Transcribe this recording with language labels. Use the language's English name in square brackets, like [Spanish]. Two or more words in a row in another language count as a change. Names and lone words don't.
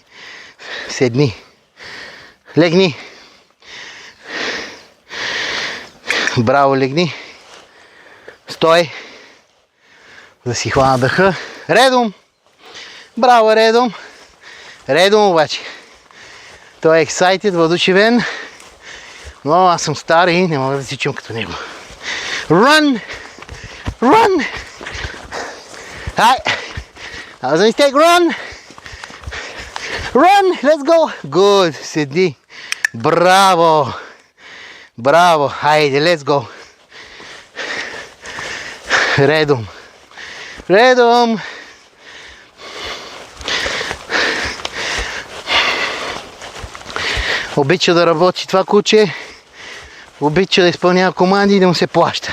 [Bulgarian] Седни. Легни. Браво, легни. Стой. Да си хвана дъха. Редом. Браво, редом. Редом обаче. Той е excited, въодушевен. Но аз съм стар и не мога да сичам като него. [English] Run! Run! Hi! That was a mistake. Run! Run! Let's go! Good! [Bulgarian] Седи. Браво! Браво! Хайде, [English] let's go! [Bulgarian] Редом! Редом! Обича да работи това куче. Обича да изпълнява команди и да му се плаща.